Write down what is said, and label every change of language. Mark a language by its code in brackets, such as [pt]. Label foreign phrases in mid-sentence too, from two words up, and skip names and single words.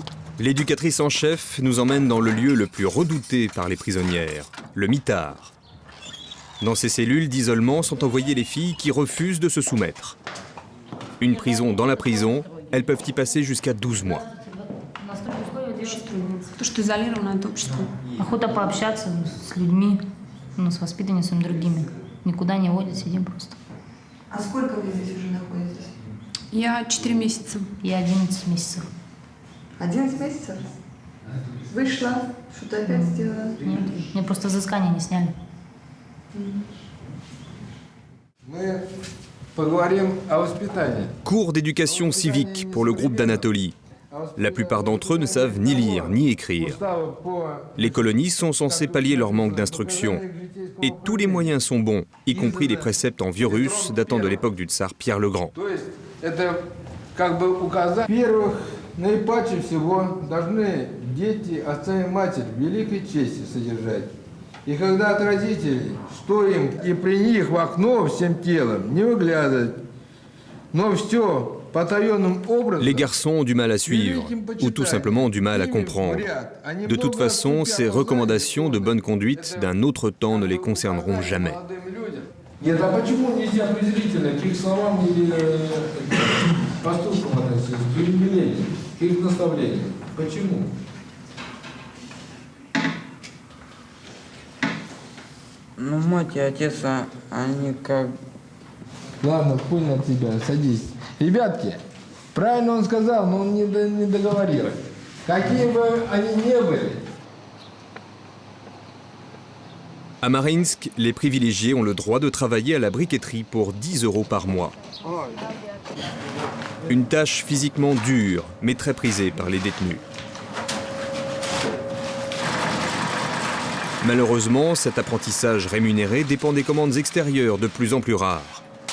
[fr] L'éducatrice en chef nous emmène dans le lieu le plus redouté par les prisonnières, le mitard. Dans ces cellules d'isolement sont envoyées les filles qui refusent de se soumettre. Une prison dans la prison, elles peuvent y passer jusqu'à 12 mois. [ru] То, что изолировано от общества. Охота пообщаться с людьми, с воспитанницами другими. Никуда не водят, сидим просто. А сколько вы здесь уже находитесь? Я 4 месяца. Я 11 месяцев. 11 месяцев? Вышла, что-то опять сделала? Нет, мне просто взыскание не сняли. Мы поговорим о воспитании. [fr] Cours d'éducation civique pour le groupe d'Anatolie. La plupart d'entre eux ne savent ni lire ni écrire. Les colonies sont censées pallier leur manque d'instruction. Et tous les moyens sont bons, y compris les préceptes en vieux russe datant de l'époque du tsar Pierre le Grand. [ru] Во-первых, наипаче всего должны дети отца и матерь великой чести содержать. И когда от родителей, что им, и при них в окно всем телом не выглядывать. Но все потаенным образом. [fr] Les garçons ont du mal à suivre, ou tout simplement du mal à comprendre. De toute façon, ces recommandations de bonne conduite d'un autre temps ne les concerneront jamais. [ru] Нет, а почему нельзя презрительно к их словам или поступкам относиться, к их велениям, к их наставлениям? Почему? Ну, мать и отец, они как... Ладно, понял тебя, садись. Ребятки, правильно он сказал, но он не договорил. Какие бы они ни были. [fr] À Mariinsk, les privilégiés ont le droit de travailler à la briqueterie pour 10 € par mois. Une tâche physiquement dure, mais très prisée par les détenus. Malheureusement, cet apprentissage rémunéré dépend des commandes extérieures de plus en plus rares.